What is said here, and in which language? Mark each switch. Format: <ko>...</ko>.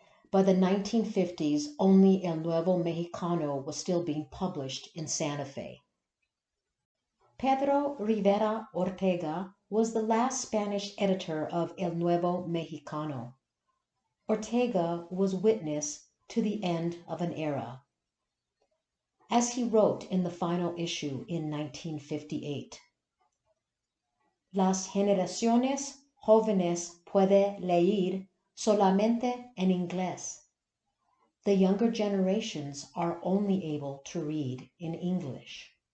<en>By the 1950s, only El Nuevo Mexicano was still being published in Santa Fe. Pedro Rivera Ortega was the last Spanish editor of El Nuevo Mexicano. Ortega was witness to the end of an era. As he wrote in the final issue in 1958,</en> <es>Las generaciones jóvenes pueden leer solamente en inglés.</es> <en>The younger generations are only able to read in English.</en>